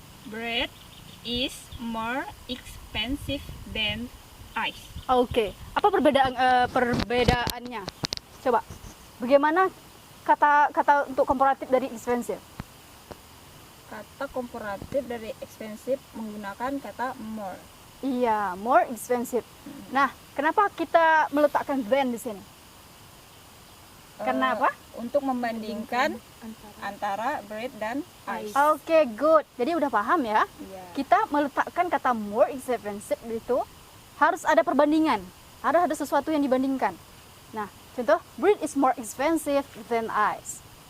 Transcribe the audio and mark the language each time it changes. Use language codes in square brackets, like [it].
[en] Bread is more expensive than ice. [id] Oke. Apa perbedaannya? Coba. Bagaimana kata untuk komparatif dari expensive? Kata komparatif dari expensive menggunakan kata more. Iya, more expensive. Nah, kenapa kita meletakkan than di sini? Karena apa? Untuk membandingkan antara bread dan ice. Oke, good. Jadi udah paham ya? Iya. Kita meletakkan kata more expensive itu harus ada perbandingan. Harus ada sesuatu yang dibandingkan. Nah, contoh, [en] bread is more expensive than ice.